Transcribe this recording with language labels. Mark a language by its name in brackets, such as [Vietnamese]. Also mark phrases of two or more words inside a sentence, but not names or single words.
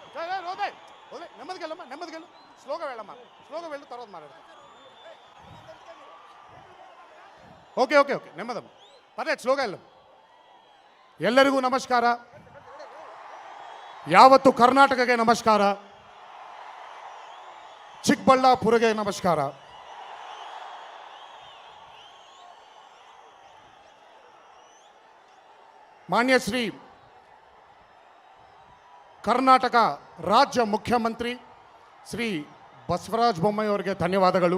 [Telugu] నెమ్మదికి వెళ్ళమ్మా, నెమ్మదికి వెళ్ళు, స్లోగా వెళ్ళమ్మా, స్లోగా వెళ్ళు, తర్వాత మాట్లాడతాం. ఓకే ఓకే ఓకే, నెమ్మదమ్మా, పర్లేదు, స్లోగా వెళ్ళం. [Kannada] ಎಲ್ಲರಿಗೂ ನಮಸ್ಕಾರ. ಯಾವತ್ತು ಕರ್ನಾಟಕಕ್ಕೆ ನಮಸ್ಕಾರ, ಚಿಕ್ಕಬಳ್ಳಾಪುರಗೆ ನಮಸ್ಕಾರ. ಮಾನ್ಯ ಶ್ರೀ ಕರ್ನಾಟಕ ರಾಜ್ಯ ಮುಖ್ಯಮಂತ್ರಿ ಶ್ರೀ ಬಸವರಾಜ ಬೊಮ್ಮಾಯಿ ಅವರಿಗೆ ಧನ್ಯವಾದಗಳು.